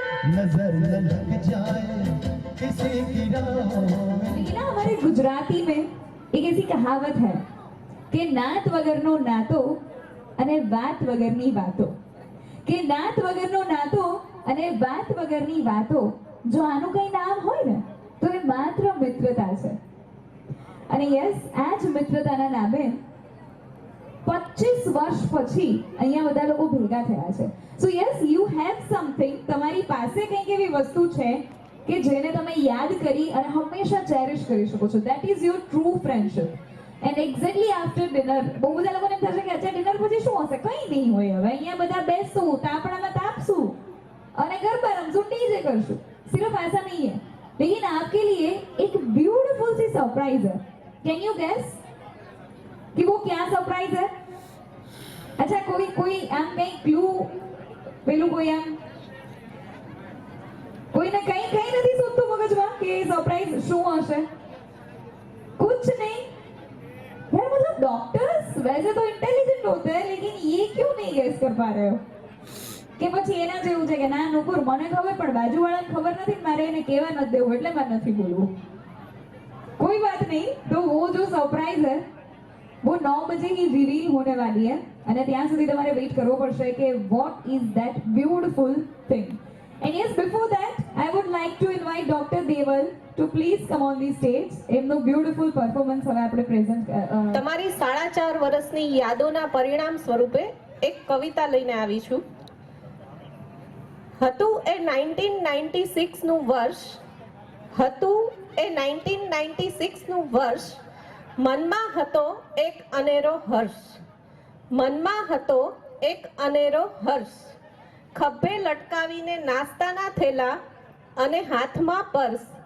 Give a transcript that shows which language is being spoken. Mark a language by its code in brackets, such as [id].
[hi] नजर न लग जाए किसी की राहों में। लेकिन ना हमारे गुजराती में एक ऐसी कहावत है [gu] કે નાત વગરનો નાતો અને વાત વગરની વાતો, કે નાત વગરનો નાતો અને વાત વગરની વાતો, જો આનું કઈ નામ હોય ને તો એ માત્ર મિત્રતા છે. અને યસ, આ જ મિત્રતાના નામે 25 વર્ષ પછી અહીંયા બધા લોકો ભેગા થયા છે. સો યસ, [en] you have something, [gu] તમારી પાસે કંઈક એવી વસ્તુ છે કે જેને તમે યાદ કરી અને હંમેશા ચેરિશ કરી શકો છો. [en] That is your true friendship. And exactly after dinner, [gu] બહુ બધા લોકોને એમ થશે કે અચ્છા ડિનર પછી શું હશે, કંઈ નહીં હોય. હવે અહીંયા બધા બેસશું, તાપણામાં તાપશું અને ગરબા રમશું, ડીજે કરશું. [hi] सिर्फ ऐसा नहीं है, लेकिन आपके लिए एक ब्यूटीफुल सी सरप्राइज है. [en] can you guess [hi] कि वो क्या सरप्राइज है? [gu] अच्छा, कोई આમ કઈ ક્લુ, પેલું કોઈ આમ કોઈને કઈ નથી સૂચતું મગજમાં કે સરપ્રાइज શું હશે? [hi] कुछ नहीं यार, मतलब डॉक्टर्स वैसे तो इंटेलिजेंट होते हैं, लेकिन ये क्यों नहीं गेस कर पा रहे हो? [gu] કે પછી એના જેવું છે કે ના નુપુર, મને ખબર પણ બાજુવાળાને ખબર નથી, મારે એને કહેવા નથી દેવું એટલે મારે નથી બોલવું. [hi] कोई बात नहीं, तो वो जो सरप्राइज है वो 9 बजे ही रिवील होने वाली है [gu] અને ત્યાં સુધી તમારે વેઇટ કરવો પડશે કે [en] what is that beautiful thing. And yes, before that I would like to invite Dr. Deval to please come on the stage. [gu] એમનું beautiful performance હવે આપણે પ્રેઝન્ટ તમારી 4.5 વર્ષની યાદોના પરિણામ સ્વરૂપે એક કવિતા લઈને આવી છું. હતું એ 1996 નું વર્ષ, હતું એ 1996 નું વર્ષ, મનમાં હતો એક અનેરો હર્ષ, મનમાં હતો એક અનેરો હર્ષ, ખભે લટકાવીને નાસ્તાના થેલા અને હાથમાં પર્સ,